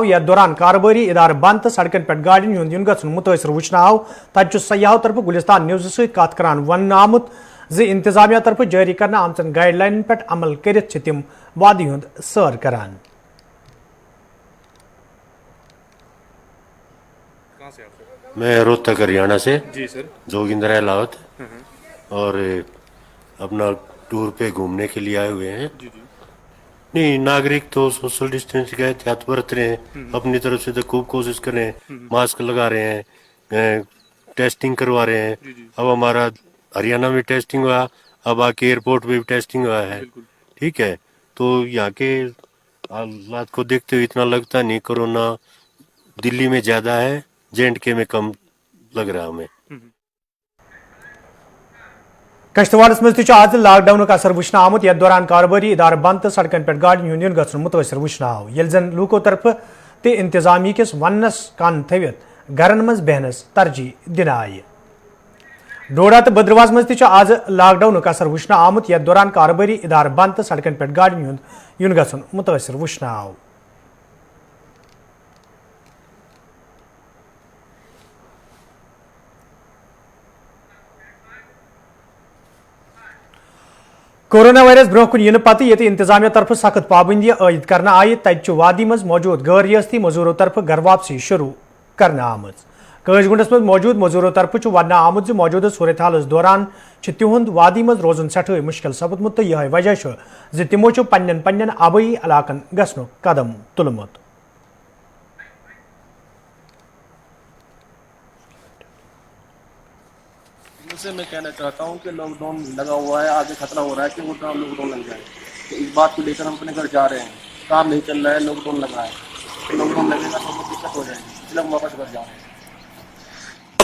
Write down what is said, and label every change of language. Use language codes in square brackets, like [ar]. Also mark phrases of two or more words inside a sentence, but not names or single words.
[ks] यथ दौरान कारोबारी इदार बंद तो सड़कन पे गाड़ियों हूं युन गछुन मुतासर वुचन आव। तत सयाहों तरफ गुलिस्तान न्यूज सत कत करान वन आमुत ज इंतजामिया तरफ जारी करना आमचन गाइडलाइन पे अमल करित तिम वादी हुंद सैर करान। [hi] मैं रोहतक हरियाणा से जी सर, जोगिंदर अहलावत, और अपना टूर पे घूमने के लिए आए हुए हैं। नहीं, नागरिक तो [en] social distance [hi] का एहतियात बरत रहे हैं, अपनी तरफ से तो खूब कोशिश कर रहे हैं, मास्क लगा रहे हैं, टेस्टिंग करवा रहे हैं। अब हमारा हरियाणा में टेस्टिंग हुआ, अब आके एयरपोर्ट पे भी टेस्टिंग हुआ है। ठीक है, तो यहाँ के हालात को देखते हुए इतना लगता नहीं कोरोना दिल्ली में ज्यादा है, J&K में कम लग रहा हमें। [ks] कश्तवाड़स मज आज लॉकडाउन असर वुचन आमुत। यथ दौरान कारोबारी इदार बंद तो सड़कन पे गाड़ियों हूं युन गछुन मुतासर वुचन आव। येल जन लूको तरफ ते इंतजामी किस वनस कान थवित घरन मज बहनस तरजीह दिन आय। डोडा तो बद्रवास मज आज लॉकडाउन असर वुचन आमुत। यथ दौरान कारोबारी इदार बंद तो सड़कन पे गाड़ियों हूं युन गछुन मुतासर वुचन आव। कोरोना वायरस ब्रोह कुन इन पत ये इंतजामिया तरफ सख्त पाबंदी आयद करना आय। तत वादी मज मौजूद गैर रियासती मजूरों तरफ घर वापसी शुरू करना आमज। कशगुंडस मज मौजूद मजूरों तरफ वन आमुत मौजूदा सूरत हाल दौरान तिहुंद वादी मज रोजन सठे मुश्किल सपदमुत, तो यह वजह तिमो पन्न पन्न आबई इलाकन गसनुक कदम तुलमुत। [hi] से मैं कहना चाहता हूं कि लॉकडाउन लगा हुआ है, आगे खतरा हो रहा है कि वो लॉकडाउन लग जाए। तो इस बात को लेकर हम अपने घर जा रहे हैं, काम नहीं चल रहा है, लॉकडाउन लगा है, तो लॉकडाउन लगेगा तो बहुत दिक्कत हो जाएगी, इसलिए हम वापस घर जा रहे हैं।